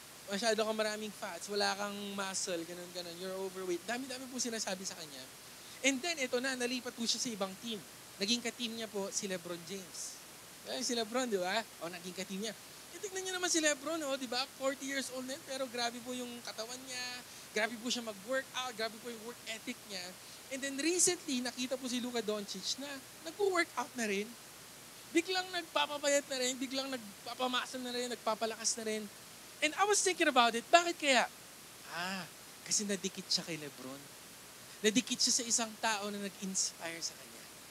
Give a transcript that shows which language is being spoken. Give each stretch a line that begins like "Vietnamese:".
Filipino: Masyado kang maraming fats, wala kang muscle, ganun,
English: you're overweight.
Filipino: Dami-dami po sinasabi sa kanya.
English: And then,
Filipino: ito na, nalipat po siya sa ibang team. Naging ka-team niya po si LeBron James. Si LeBron, di ba? Naging ka-team niya. Tignan niyo naman si LeBron, di ba? 40 years old na, pero grabe po yung katawan niya, grabe po siya mag-workout, grabe po yung work ethic niya.
English: And then recently,
Filipino: nakita po si Luka Doncic na nag-workout na rin. Biglang nagpapapayat na rin, biglang nagpapamasa na rin, nagpapalakas na rin.
English: And I was thinking about it,
Filipino: bakit kaya? Kasi nadikit siya kay LeBron. Nadikit siya sa isang tao na nag-inspire sa kanya.